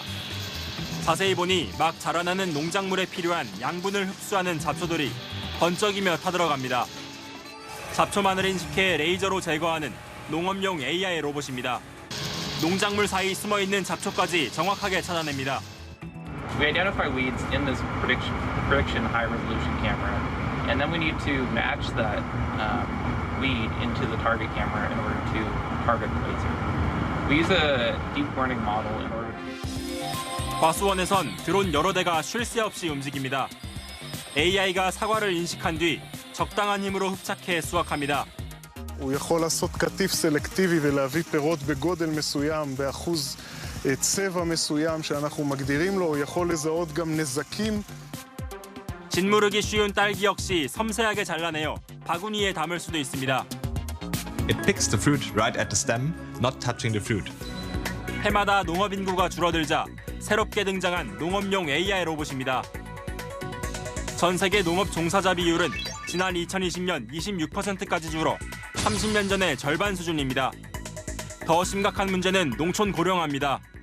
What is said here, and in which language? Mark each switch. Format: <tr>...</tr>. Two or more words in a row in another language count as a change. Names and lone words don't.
<ko>자세히 보니 막 자라나는 농작물에 필요한 양분을 흡수하는 잡초들이 번쩍이며 타들어갑니다. 잡초만을 인식해 레이저로 제거하는 농업용 AI 로봇입니다. 농작물 사이 숨어있는 잡초까지 정확하게 찾아냅니다.</ko> <en>We identify weeds in this prediction high-resolution camera, and then we need to match that weed into the target camera in order to target the laser. We use a deep learning model in order to...</en> <ko>과수원에선 드론 여러 대가 쉴 새 없이 움직입니다. AI가 사과를 인식한 뒤 적당한 힘으로 흡착해 수확합니다.</ko> <he>הוא יכול לעשות קטיף סלקטיבי ולהביא פירות בגודל מסוים, באחוז צבע מסוים שאנחנו מגדירים לו, הוא יכול לזהות גם נזקים.</he> <ko>짓무르기 쉬운 딸기 역시 섬세하게 잘라내어 바구니에 담을 수도 있습니다.</ko> <en>It picks the fruit right at the stem, not touching the fruit.</en> <ko>해마다 농업 인구가 줄어들자 새롭게 등장한 농업용 AI 로봇입니다. 전 세계 농업 종사자 비율은 지난 2020년 26%까지 줄어 30년 전의 절반 수준입니다. 더 심각한 문제는 농촌 고령화입니다.</ko>